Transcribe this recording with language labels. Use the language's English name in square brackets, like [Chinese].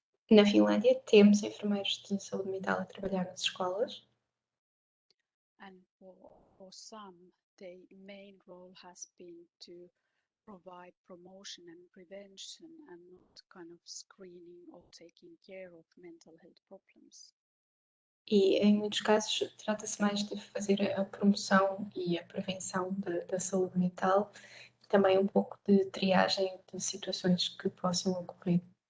[Portuguese] Na Finlândia temos enfermeiros de saúde mental a trabalhar nas escolas. [English] And for some, their main role has been to provide promotion and prevention and not kind of screening or taking care of mental health problems. [Portuguese] E em muitos casos trata-se mais de fazer a promoção e a prevenção da saúde mental, também um pouco de triagem de situações que possam ocorrer.